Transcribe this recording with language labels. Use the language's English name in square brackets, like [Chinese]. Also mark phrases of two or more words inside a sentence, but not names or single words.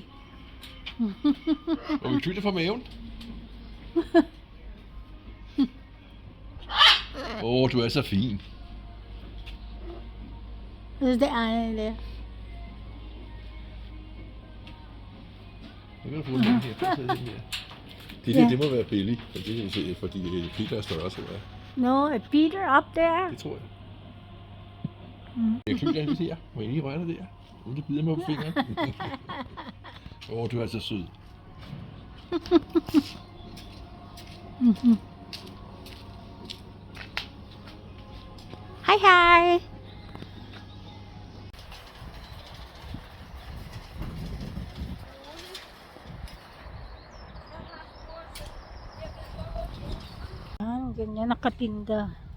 [Danish] Og vi tyder fra maven. Du er så fin. Det er det. Nu kan du få den her. Det der, det må være Billy, fordi Peter er større, tror jeg. [English] No, Peter up there. [Danish] Det tror jeg. Jeg klør det der. Må jeg lige røre dig der? Uden du bider mig på fingeren. Du er så sød. [English] Hi, hi! [Filipino] Ganyan nakatinda.